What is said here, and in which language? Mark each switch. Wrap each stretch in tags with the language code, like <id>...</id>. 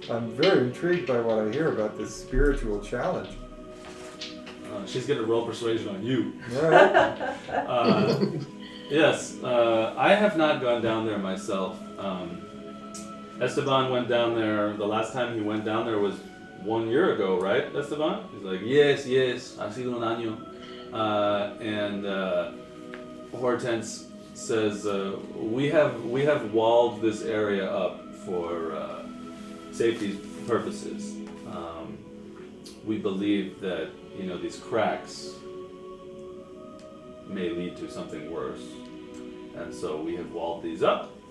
<en>I'm very intrigued by what I hear about this spiritual challenge. She's gonna roll persuasion on you. Yeah. Yes. I have not gone down there myself. Esteban went down there. The last time he went down there was 1 year ago, right, Esteban? He's like, yes,</en> <es>ha sido un año.</es> <en>And Hortense says, we have walled this area up for safety purposes. We believe that these cracks may lead to something worse, and so we have walled these up.</en>